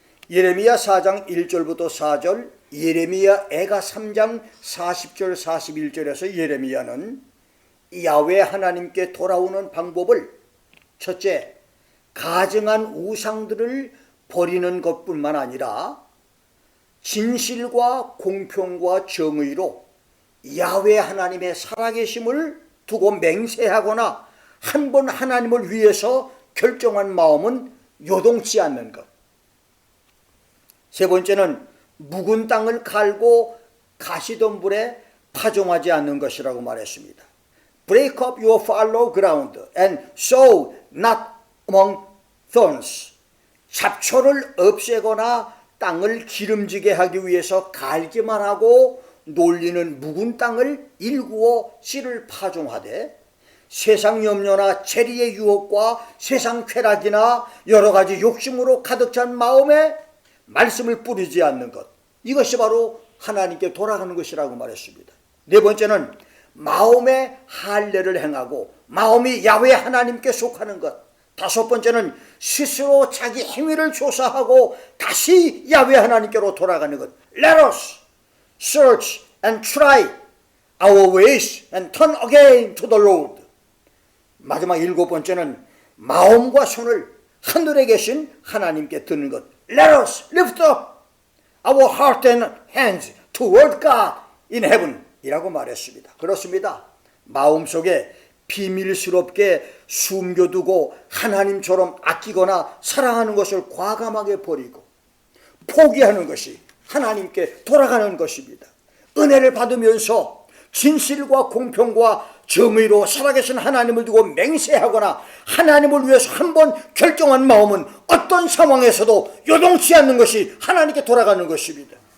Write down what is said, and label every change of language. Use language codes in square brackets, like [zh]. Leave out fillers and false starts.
[ko] 예레미야 4장 1절부터 4절, 예레미야 애가 3장 40절 41절에서 예레미야는 야훼 하나님께 돌아오는 방법을 첫째, 가증한 우상들을 버리는 것뿐만 아니라 진실과 공평과 정의로 야훼 하나님의 살아계심을 두고 맹세하거나 한 번 하나님을 위해서 결정한 마음은 요동치 않는 것. 세 번째는 묵은 땅을 갈고 가시덤불에 파종하지 않는 것이라고 말했습니다. [en] Break up your fallow ground and sow not among thorns. [ko] 잡초를 없애거나 땅을 기름지게 하기 위해서 갈기만 하고 놀리는 묵은 땅을 일구어 씨를 파종하되 세상 염려나 재리의 유혹과 세상 쾌락이나 여러 가지 욕심으로 가득 찬 마음에 말씀을 뿌리지 않는 것, 이것이 바로 하나님께 돌아가는 것이라고 말했습니다. 네 번째는 마음의 할례를 행하고 마음이 야훼 하나님께 속하는 것. 다섯 번째는 스스로 자기 행위를 조사하고 다시 야훼 하나님께로 돌아가는 것. [en] Let us search and try our ways and turn again to the Lord. [ko] 마지막 일곱 번째는 마음과 손을 하늘에 계신 하나님께 드는 것. [en] Let us lift up our heart and hands toward God in heaven [ko] 이라고 말했습니다. 그렇습니다. 마음속에 비밀스럽게 숨겨두고 하나님처럼 아끼거나 사랑하는 것을 과감하게 버리고 포기하는 것이 하나님께 돌아가는 것입니다. 은혜를 받으면서 진실과 공평과 정의로 살아계신 하나님을 두고 맹세하거나 하나님을 위해서 한번 결정한 마음은 어떤 상황에서도 요동치 않는 것이 하나님께 돌아가는 것입니다.